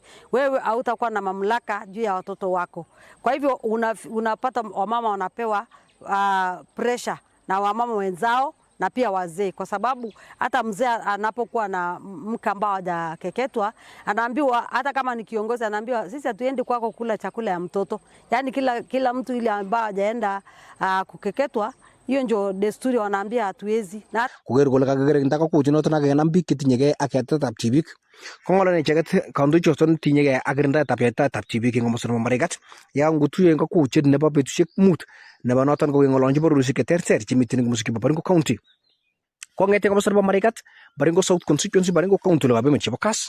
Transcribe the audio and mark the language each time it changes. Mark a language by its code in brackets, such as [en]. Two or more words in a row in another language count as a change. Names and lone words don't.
[sw] Wewe hautakuwa na mamlaka juu ya watoto wako. Kwa hivyo unapata wamama wanapewa pressure na wamama wenzao na pia wazee, kwa sababu hata mzee anapokuwa na mke ambao hajakeketwa anaambiwa, hata kama ni kiongozi anaambiwa sisi hatuendi kwako kula chakula ya mtoto. Yaani kila mtu ile ambao hajaenda kukeketwa, hiyo ndio desturi wanaambia hatuwezi. [kln] Kuger kole kageger ndako kuchinoto na kenam biik chetinyege ak yaitaetab tibik. Kongolane icheget kandoichoton tinyege ak kirindaetab yaitaetab tibik eng komostab Marigat. Ya ngutuye eng kokuchet nebo betusiek 5 nebo noton ko ngolonji bororisiek cheterter chemiten eng musiki Baringo County. Kongete komostab Marigat, Baringo South Constituency, Baringo County lo chebo KASS.